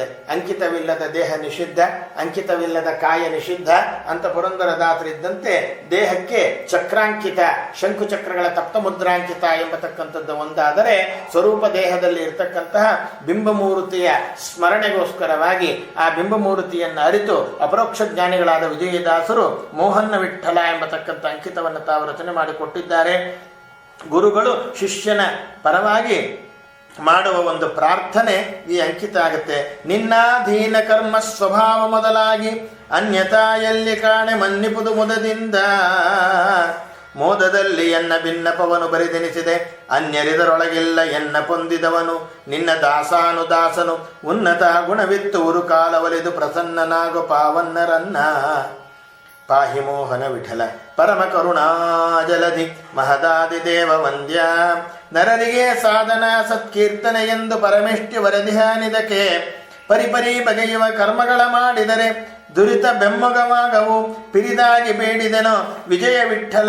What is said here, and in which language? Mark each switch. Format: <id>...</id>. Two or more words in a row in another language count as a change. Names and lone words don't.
<kn>ಅಂಕಿತವಿಲ್ಲದ ದೇಹ ನಿಷಿದ್ಧ, ಅಂಕಿತವಿಲ್ಲದ ಕಾಯ ನಿಷಿದ್ಧ ಅಂತ ಪುರಂದರದಾಸರಿದ್ದಂತೆ ದೇಹಕ್ಕೆ ಚಕ್ರಾಂಕಿತ, ಶಂಕುಚಕ್ರಗಳ ತಪ್ತಮುದ್ರಾಂಕಿತ ಎಂಬತಕ್ಕಂಥದ್ದು ಒಂದಾದರೆ, ಸ್ವರೂಪ ದೇಹದಲ್ಲಿ ಇರತಕ್ಕಂತಹ ಬಿಂಬಮೂರ್ತಿಯ ಸ್ಮರಣೆಗೋಸ್ಕರವಾಗಿ ಆ ಬಿಂಬಮೂರ್ತಿಯನ್ನು ಅರಿತು ಅಪರೋಕ್ಷ ಜ್ಞಾನಿಗಳಾದ ವಿಜಯದಾಸರು ಮೋಹನ ವಿಠಲ ಎಂಬತಕ್ಕಂಥ ಅಂಕಿತವನ್ನು ತಾವು ರಚನೆ ಮಾಡಿಕೊಟ್ಟಿದ್ದಾರೆ. ಗುರುಗಳು ಶಿಷ್ಯನ ಪರವಾಗಿ ಮಾಡುವ ಒಂದು ಪ್ರಾರ್ಥನೆ ಈ ಅಂಕಿತ ಆಗುತ್ತೆ. ನಿನ್ನಾಧೀನ ಕರ್ಮ ಸ್ವಭಾವ ಮೊದಲಾಗಿ ಅನ್ಯತಾ ಎಲ್ಲಿ ಕಾಣೆ ಮನ್ನಿಪುದು ಮುದದಿಂದ, ಮೋದದಲ್ಲಿ ಎನ್ನ ಭಿನ್ನಪವನು ಬರಿದೆನಿಸಿದೆ ಅನ್ಯರಿದರೊಳಗಿಲ್ಲ ಎನ್ನ ಪೊಂದಿದವನು. ನಿನ್ನ ದಾಸಾನುದಾಸನು ಉನ್ನತ ಗುಣವಿತ್ತು ಉರು ಕಾಲವಲಿದು ಪ್ರಸನ್ನನಾಗು ಪಾವನ್ನರನ್ನ. ಪಾಹಿ ಮೋಹನ ವಿಠಲ ಪರಮ ಕರುಣಾ ಜಲಧಿ ಮಹದಾದಿ ದೇವ ವಂದ್ಯ. ನರರಿಗೆ ಸಾಧನ ಸತ್ಕೀರ್ತನೆ ಎಂದು ಪರಮೆಷ್ಟಿ ವರದಿಹಾನಿದಕ್ಕೆ ಪರಿಪರಿ ಬಗೆಯುವ ಕರ್ಮಗಳ ಮಾಡಿದರೆ ದುರಿತ ಬೆಮ್ಮೊಗವಾಗವು ಪಿರಿದಾಗಿ ಬೇಡಿದೆನೋ ವಿಜಯ ವಿಠಲ.</kn>